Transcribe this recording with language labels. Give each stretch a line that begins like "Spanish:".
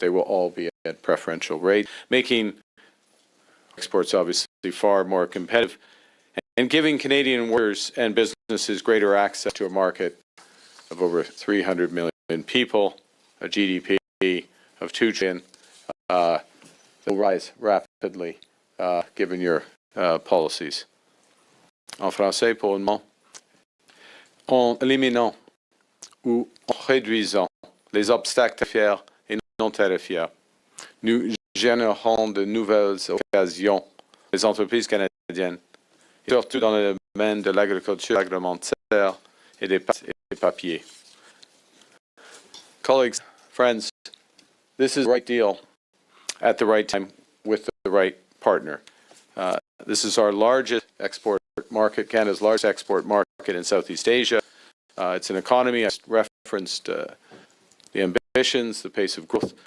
English: They will all be at preferential rate, making exports obviously far more competitive and giving Canadian workers and businesses greater access to a market of over 300 million people, a GDP of $2 trillion, that will rise rapidly given your policies.
French: En français, pour le moment, en éliminant ou en réduisant les obstacles tarifaires et non tarifaires, nous générons de nouvelles occasions pour les entreprises canadiennes, surtout dans le domaine de l'agriculture agroalimentaire et des papiers.
English: Colleagues, friends, this is the right deal at the right time with the right partner. This is our largest export market, Canada's largest export market in Southeast Asia. It's an economy, I referenced the ambitions, the pace of growth.